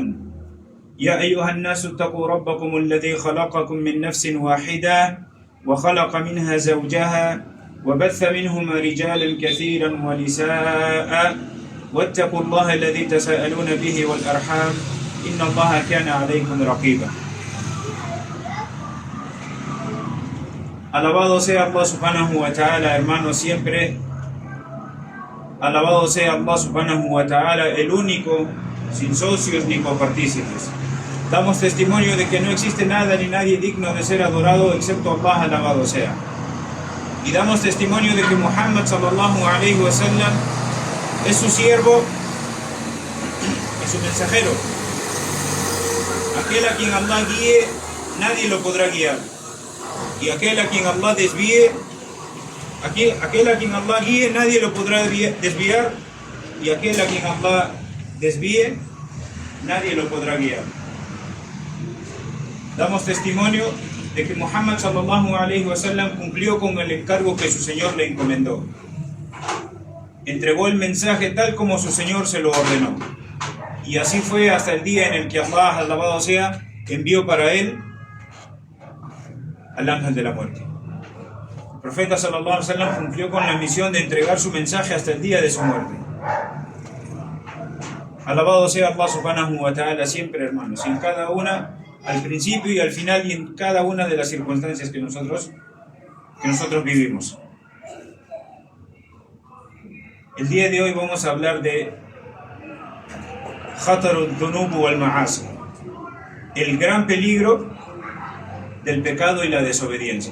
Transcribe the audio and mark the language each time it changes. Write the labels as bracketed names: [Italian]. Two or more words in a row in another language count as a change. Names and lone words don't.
[Arabic] يا أيها الناس اتقوا ربكم الذي خلقكم من نفس واحدة وخلق منها زوجها وبث منهما رجالا كثيرا ونساء، واتقوا الله الذي تساءلون به والأرحام إن الله كان عليكم رقيبا. [Spanish] Alabado sea Allah [Arabic] سبحانه وتعالى, [Spanish] hermanos, siempre. Alabado sea Allah [Arabic] سبحانه وتعالى, [Spanish] el único, sin socios ni copartícipes. Damos testimonio de que no existe nada ni nadie digno de ser adorado excepto Allah, alabado sea. Y damos testimonio de que Muhammad [Arabic] صلى الله عليه وسلم [Spanish] es su siervo y su mensajero. Aquel a quien Allah guíe, nadie lo podrá guiar. Y aquel a quien Allah desvíe, aquel a quien Allah guíe, nadie lo podrá desviar. Y aquel a quien Allah desvíe, nadie lo podrá guiar. Damos testimonio de que Muhammad [Arabic] صلى الله عليه وسلم [Spanish] cumplió con el encargo que su Señor le encomendó. Entregó el mensaje tal como su Señor se lo ordenó. Y así fue hasta el día en el que Allah, alabado sea, envió para él al ángel de la muerte. El profeta [Arabic] صلى الله عليه وسلم [Spanish] cumplió con la misión de entregar su mensaje hasta el día de su muerte. Alabado sea Allah [Arabic] سبحانه وتعالى [Spanish] siempre, hermanos, en cada una, al principio y al final, y en cada una de las circunstancias que nosotros vivimos. El día de hoy vamos a hablar de [Arabic] خطر الذنوب والمعاصي, [Spanish] el gran peligro del pecado y la desobediencia.